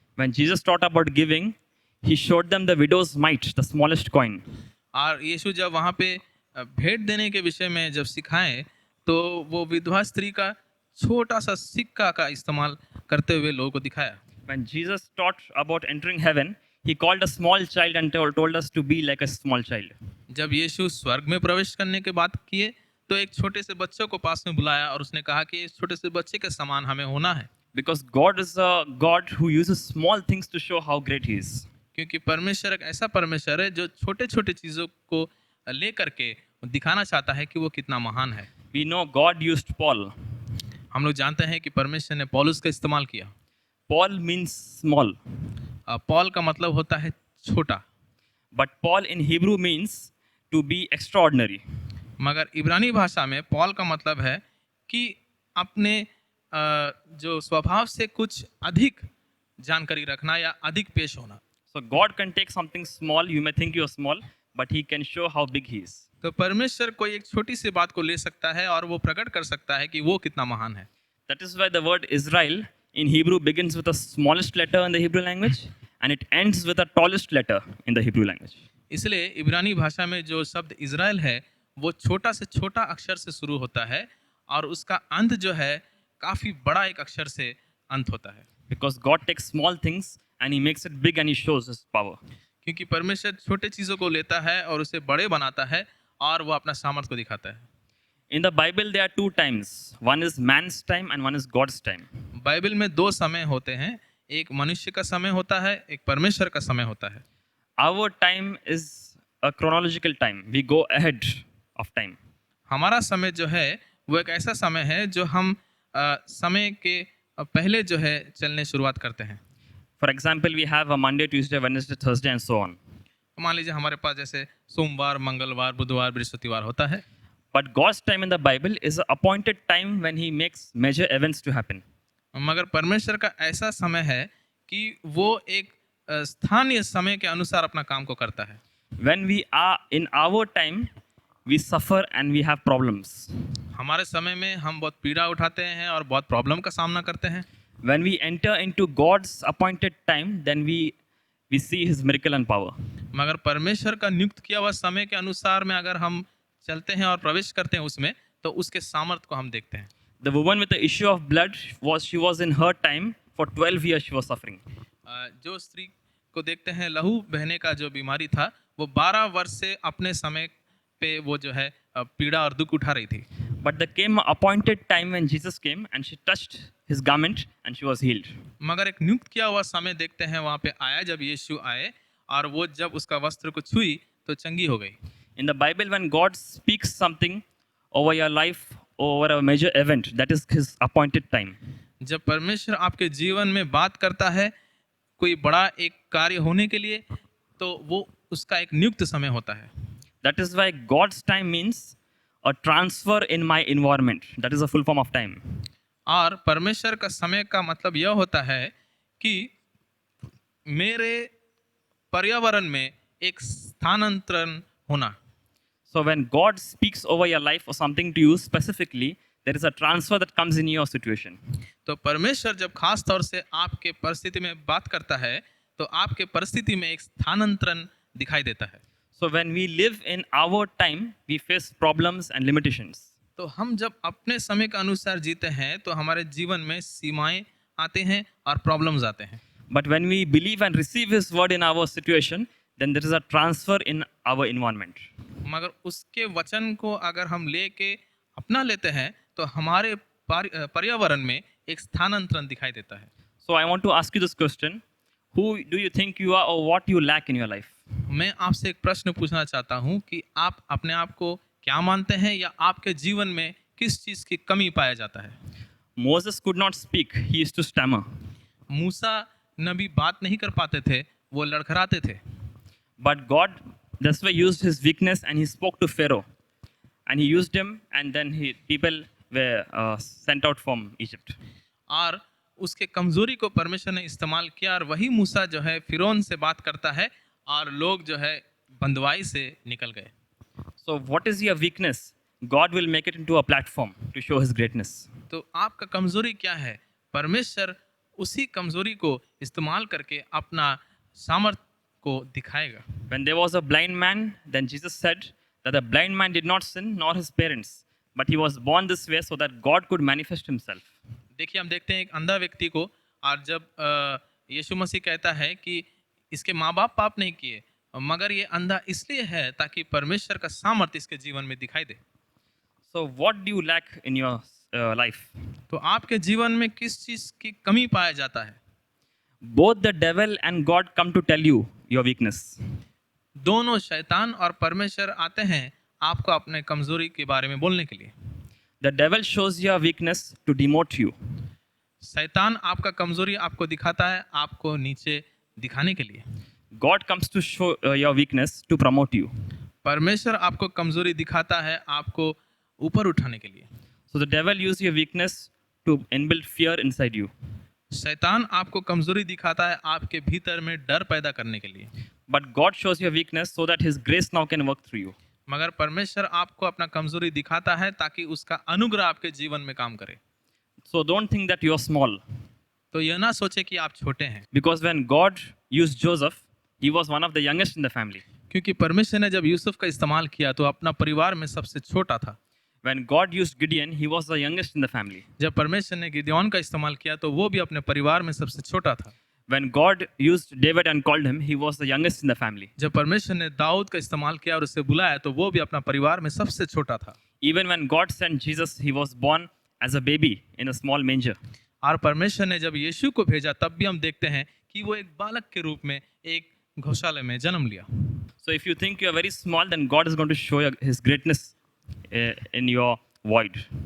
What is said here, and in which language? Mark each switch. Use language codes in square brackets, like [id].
[en] When Jesus taught about giving, he showed them the widow's mite, the smallest coin. [hi] और यीशु जब वहाँ पे भेंट देने के विषय में जब सिखाए तो वो विधवा स्त्री का छोटा सा सिक्का का इस्तेमाल करते हुए लोगों को दिखाया। [en] When Jesus taught about entering heaven, he called a small child and told us to be like a small child. [hi] जब यीशु स्वर्ग में प्रवेश करने के बात किए तो एक छोटे से बच्चे को पास में बुलाया और उसने कहा कि इस छोटे से बच्चे के समान हमें होना है। [en] Because God is a God who uses small things to show how great he is. [hi] क्योंकि परमेश्वर एक ऐसा परमेश्वर है जो छोटे छोटे चीज़ों को ले करके दिखाना चाहता है कि वो कितना महान है। [en] We know God used Paul. [hi] हम लोग जानते हैं कि परमेश्वर ने पौलुस का इस्तेमाल किया। [en] Paul means small. [hi] पॉल का मतलब होता है छोटा, [en] But Paul in Hebrew means to be extraordinary. [hi] मगर इब्रानी भाषा में पॉल का मतलब है कि अपने जो स्वभाव से कुछ अधिक जानकारी रखना या अधिक पेश होना। [en] So God can take something small, you may think you are small, but he can show how big he is. [hi] तो परमेश्वर कोई एक छोटी सी बात को ले सकता है और वो प्रकट कर सकता है कि वो कितना महान है। [en] That is why the word Israel in Hebrew begins with the smallest letter in the Hebrew language and it ends with the tallest letter in the Hebrew language. [hi] इसलिए इब्रानी भाषा में जो शब्द इज़राइल है वो छोटा से छोटा अक्षर से शुरू होता है और उसका अंत जो है काफ़ी बड़ा एक अक्षर से अंत होता है। [en] Because God takes small things and he makes it big and he shows his power. [hi] क्योंकि परमेश्वर छोटे चीज़ों को लेता है और उसे बड़े बनाता है और वो अपना सामर्थ्य को दिखाता है। [en] In the Bible there are 2 times. One is man's time and one is God's time. [hi] Bible में 2 समय होते हैं, एक मनुष्य का समय होता है, एक परमेश्वर का समय होता है। [en] Our time is a chronological time. We go ahead of time. [hi] हमारा समय जो है वो एक ऐसा समय है जो हम समय के पहले जो है चलने शुरुआत करते हैं। [en] For example, we have a Monday, Tuesday, Wednesday, Thursday and so on. [hi] मान लीजिए हमारे पास जैसे सोमवार, मंगलवार, बुधवार, बृहस्पतिवार होता है। [en] But God's time in the Bible is an appointed time when he makes major events to happen. [hi] मगर परमेश्वर का ऐसा समय है कि वो एक स्थानीय समय के अनुसार अपना काम को करता है। [en] When we are in our time, we suffer and we have problems. [hi] हमारे समय में हम बहुत पीड़ा उठाते हैं और बहुत प्रॉब्लम का सामना करते हैं। [en] When we enter into God's appointed time, then we see his miracle and power. [hi] मगर परमेश्वर का नियुक्त किया हुआ समय के अनुसार में अगर हम चलते हैं और प्रवेश करते हैं उसमें तो उसके सामर्थ्य को हम देखते हैं। [en] The woman with the issue of blood she was in her time for 12 years she was suffering. [hi] जो स्त्री को देखते हैं लहू बहने का जो बीमारी था वो 12 वर्ष से अपने समय पे वो जो है पीड़ा और दुख उठा रही थी। [en] But there came an appointed time when Jesus came and she touched his garment and she was healed. [hi] मगर एक नियुक्त किया हुआ समय देखते हैं वहाँ पे आया जब यीशु आए और वो जब उसका वस्त्र को छुई तो चंगी हो गई। [en] In the Bible, when God speaks something over your life, over a major event, that is his appointed time. [hi] जब परमेश्वर आपके जीवन में बात करता है कोई बड़ा एक कार्य होने के लिए तो वो उसका एक नियुक्त समय होता है। [en] That is why God's time means a transfer in my environment. That is a full form of time. [hi] और परमेश्वर का समय का मतलब यह होता है कि मेरे पर्यावरण में एक स्थानांतरण होना। [en] So when God speaks over your life or something to you specifically, there is a transfer that comes in your situation. [hi] तो परमेश्वर जब खास तौर से आपके परिस्थिति में बात करता है तो आपके परिस्थिति में एक स्थानांतरण दिखाई देता है। [en] So when we live in our time, we face problems and limitations. [hi] तो हम जब अपने समय के अनुसार जीते हैं तो हमारे जीवन में सीमाएं आते हैं और प्रॉब्लम्स आते हैं। [en] But when we believe and receive His word in our situation, then there is a transfer in our environment. [hi] मगर उसके वचन को अगर हम लेके अपना लेते हैं तो हमारे पर्यावरण में एक स्थानांतरण दिखाई देता है। [en] So I want to ask you this question: who do you think you are, or what you lack in your life? [hi] मैं आपसे एक प्रश्न पूछना चाहता हूँ कि आप अपने आप को क्या मानते हैं या आपके जीवन में किस चीज़ की कमी पाया जाता है? [en] Moses could not speak; he used to stammer. [hi] मूसा नबी बात नहीं कर पाते थे, वो लड़खड़ाते थे। [en] But God, that's why, used his weakness and he spoke to Pharaoh, and he used him, and then people were sent out from Egypt. [hi] और उसके कमजोरी को परमेश्वर ने इस्तेमाल किया और वही मूसा जो है फिरौन से बात करता है और लोग जो है बंदवाई से निकल गए। [en] So what is your weakness? God will make it into a platform to show his greatness. [hi] तो आपका कमजोरी क्या है? परमेश्वर उसी कमजोरी को इस्तेमाल करके अपना सामर्थ्य को दिखाएगा। [en] When there was a blind man, then Jesus said that the blind man did not sin nor his parents, but he was born this way so that God could manifest himself. [hi] देखिए हम देखते हैं एक अंधा व्यक्ति को और जब यीशु मसीह कहता है कि इसके माँ बाप पाप नहीं किए मगर ये अंधा इसलिए है ताकि परमेश्वर का सामर्थ्य इसके जीवन में दिखाई दे। [en] So what do you lack in your life? [hi] तो आपके जीवन में किस चीज की कमी पाया जाता है? [en] Both the devil and God come to tell you your weakness. [hi] दोनों शैतान और परमेश्वर आते हैं आपको अपने कमजोरी के बारे में बोलने के लिए। [en] The devil shows your weakness to demote you. [hi] शैतान आपका कमजोरी आपको दिखाता है आपको नीचे दिखाने के लिए। [en] God comes to show your weakness to promote you. [hi] परमेश्वर आपको कमजोरी दिखाता है आपको ऊपर उठाने के लिए। [en] So the devil uses your weakness to inbuild fear inside you. [hi] शैतान आपको कमजोरी दिखाता है आपके भीतर में डर पैदा करने के लिए। [en] But God shows your weakness so that His grace now can work through you. [hi] मगर परमेश्वर आपको अपना कमजोरी दिखाता है ताकि उसका अनुग्रह आपके जीवन में काम करे। [en] So don't think that you are small. [hi] तो यह ना सोचे कि आप छोटे हैं। [en] Because when God used Joseph, he was one of the youngest in the family. [hi] क्योंकि परमेश्वर ने जब यूसुफ का इस्तेमाल किया तो अपना परिवार में सबसे छोटा था। [en] When God used Gideon, he was the youngest in the family. [hi] जब परमेश्वर ने गिदयोन का इस्तेमाल किया तो वो भी अपने परिवार में सबसे छोटा था। [en] When God used David and called him, he was the youngest in the family. [hi] जब परमेश्वर ने दाऊद का इस्तेमाल किया और उसे बुलाया तो वो भी अपना परिवार में सबसे छोटा था। [en] Even when God sent Jesus, he was born as a baby in a small manger. [hi] और परमेश्वर ने जब यीशु को भेजा तब भी हम देखते हैं कि वो एक बालक के रूप में एक गौशाला में जन्म लिया। [en] So if you think you are very small, then God is going to show His greatness in your void.